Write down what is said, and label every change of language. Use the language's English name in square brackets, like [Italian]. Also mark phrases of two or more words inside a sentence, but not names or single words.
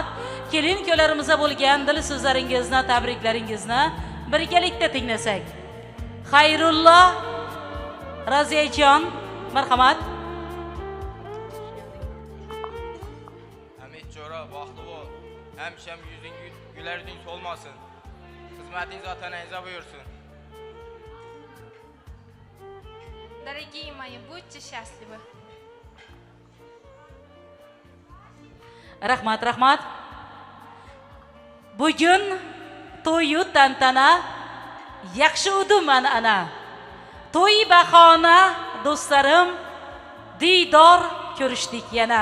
[Uzbek] Kelin-kuyovlarimizga bo'lgan dil so'zlaringizni, tabriklaringizni birgalikda tinglasak. Xayrullo, Raziyajon, marhamat. Hamid Jo'ra, baxtli bo'l. Hamsham yuzing gülarding solmasin. Xizmatingiz otanangizga buyursin. [Russian] Дорогие мои, будьте счастливы. [Uzbek] Rahmat. Bugun to'yu tantana, yaxshi udum ana. To'y bahona do'stlarim, diydor ko'rishdik yana.